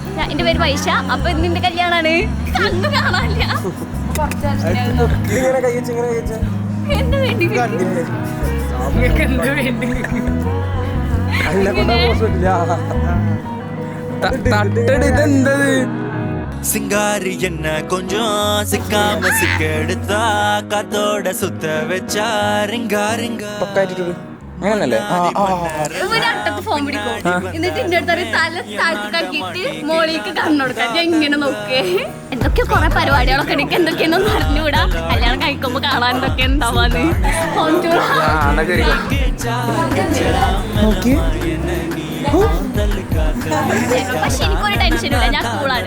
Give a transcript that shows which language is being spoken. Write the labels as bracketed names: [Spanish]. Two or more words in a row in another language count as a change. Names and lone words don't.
[Malayalam] എന്റെ പേര് വൈശ. അപ്പൊ നിന്റെ കല്യാണാണ്. കണ്ണു കാണാനില്ല. എന്താ വേണ്ടി [Tamil] சிங்காரி என்ன கொஞ்சம் சிக்காம சிக்கெடுத்தா காத்தோட சுத்த வச்சா ரிங்கா ரிங்கா [Malayalam] ഒരട്ടത്ത് ഫോൺ പിടിക്കും. എന്നിട്ട് എന്റെ അടുത്ത് തല താഴ്ത്തിട്ടാക്കിയിട്ട് മോളിക്ക് കണ്ണുകൊടുക്കാം. ഞാൻ ഇങ്ങനെ നോക്കേ. എന്തൊക്കെയോ കുറെ പരിപാടികളൊക്കെ എനിക്ക് എന്തൊക്കെയൊന്നും അറിഞ്ഞുകൂടാ. കല്യാണം കഴിക്കുമ്പോ കാണാൻ എന്തൊക്കെ ഉണ്ടാവാന്ന്. പക്ഷെ എനിക്കൊരു ടെൻഷനില്ല. ഞാൻ കൂളാണ്.